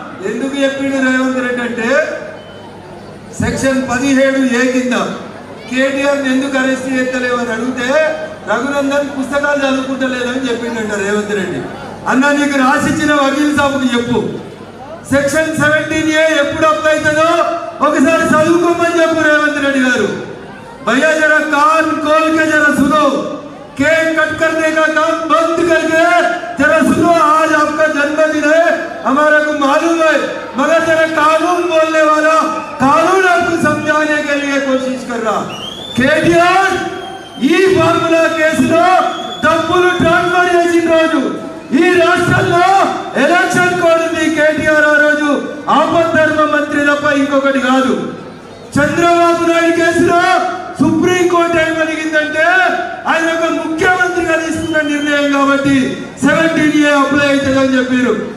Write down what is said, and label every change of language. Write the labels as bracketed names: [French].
[Telugu] ఎందుకు చెప్పిండు రేవంత్ రెడ్డి అంటే సెక్షన్ 17A కింద కేటీఆర్ ఎందుకు అరెస్ట్ చేస్తలేవని అడిగితే రఘునందన్ పుస్తకాలు చదువుకుంటలేదని చెప్పిండంట రేవంత్ రెడ్డి. అన్న నీకు రాసిచ్చిన వకీల్ సాబుకి చెప్పు, సెక్షన్ 17A ఎప్పుడు అప్లై అవుతుందో ఒకసారి చదువుకోమని చెప్పు రేవంత్ రెడ్డి గారు. [Hindi] भैया जरा कान खोल के जरा सुनो, केक कट करने का काम बंद करके जरा सुनो. आज आपका जन्मदिन है, हमारा को मालूम है, मगर जरा कानून बोलने वाला कानून आपको समझाने के लिए कोशिश कर रहा. [Telugu] केटीआर ఈ ఫార్ములా కేసులో డబ్బులు ట్రాన్స్ఫర్ చేసిన రోజు ఈ రాష్ట్రంలో ఎలక్షన్ కోడ్ ఉంది. కేటీఆర్ ఆ రోజు ఆపద్ధర్మ మంత్రి తప్ప ఇంకొకటి కాదు. చంద్రబాబు నాయుడు కేసులో సుప్రీంకోర్టు ఏమడిగిందంటే ఆయన ఒక ముఖ్యమంత్రిగా తీసుకున్న నిర్ణయం కాబట్టి 17A అప్లై అవుతుందని చెప్పారు.